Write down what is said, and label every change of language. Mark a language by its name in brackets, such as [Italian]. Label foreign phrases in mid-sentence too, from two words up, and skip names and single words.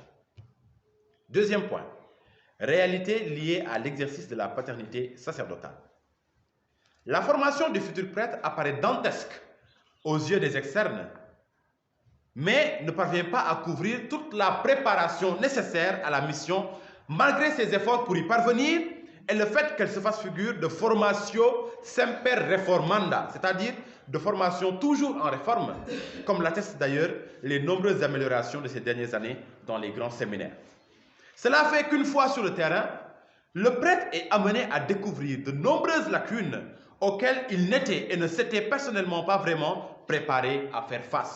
[French] Deuxième point, réalité liée à l'exercice de la paternité sacerdotale. La formation du futur prêtre apparaît dantesque aux yeux des externes, mais ne parvient pas à couvrir toute la préparation nécessaire à la mission, malgré ses efforts pour y parvenir et le fait qu'elle se fasse figure de [Latin] formatio semper reformanda, [French] c'est-à-dire de formation toujours en réforme, comme l'attestent d'ailleurs les nombreuses améliorations de ces dernières années dans les grands séminaires. Cela fait qu'une fois sur le terrain, le prêtre est amené à découvrir de nombreuses lacunes auxquelles il n'était et ne s'était personnellement pas vraiment préparé à faire face.